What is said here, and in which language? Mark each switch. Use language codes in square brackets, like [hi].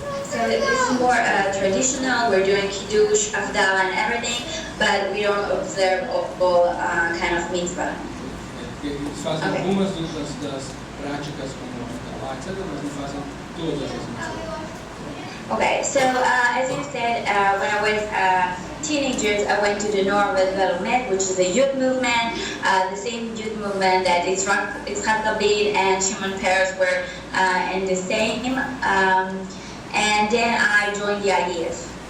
[en] So it's more traditional. We're doing kiddush, afdala, and everything, but we don't observe all kind of mitzvah. [pt] Eles fazem algumas das práticas como a etc., mas não fazem todas as mitzvot. [en] Okay, so as you said, when I was teenagers, I went to the Movimento, which is a youth movement, the same youth movement that Yitzhak Rabin and Shimon Peres were in the same, and then I joined the IDF.